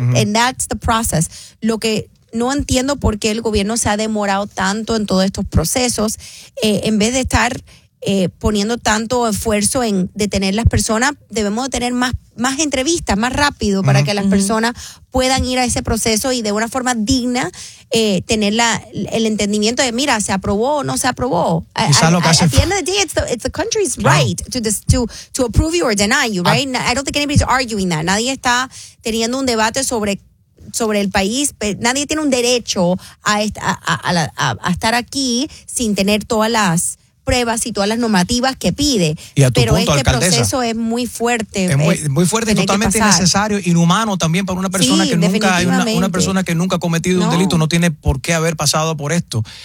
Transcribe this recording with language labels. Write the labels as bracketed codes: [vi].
[en] And that's the process. [es] Lo que no entiendo por qué el gobierno se ha demorado tanto en todos estos procesos, en vez de estar poniendo tanto esfuerzo en detener las personas, debemos tener más entrevistas, más rápido, para que las personas puedan ir a ese proceso y de una forma digna tener el entendimiento de, mira, ¿se aprobó o no se aprobó? [en] At the end of the day, it's the country's right to approve you or deny you, right? I don't think anybody's arguing that. [es] Nadie está teniendo un debate sobre el país. Nadie tiene un derecho a estar aquí sin tener todas las pruebas y todas las normativas que pide. Y a tu pero punto, este alcaldesa, proceso es muy fuerte. Es muy fuerte, y totalmente innecesario, inhumano también para una persona que nunca, una persona que nunca ha cometido un delito, no tiene por qué haber pasado por esto.